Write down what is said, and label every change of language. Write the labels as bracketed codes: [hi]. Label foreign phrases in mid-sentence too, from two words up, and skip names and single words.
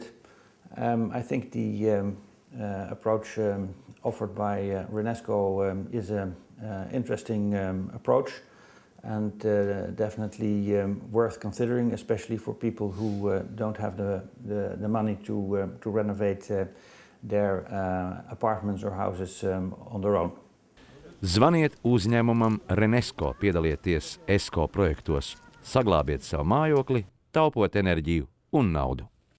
[en] I think the approach offered by Renesco is an interesting approach and definitely worth considering, especially for people who don't have the money to renovate their apartments or houses on their own. [lv] Zvaniet uzņēmumam Renesco, piedalieties ESCO projektos, saglābiet savu mājokli, taupot enerģiju un naudu.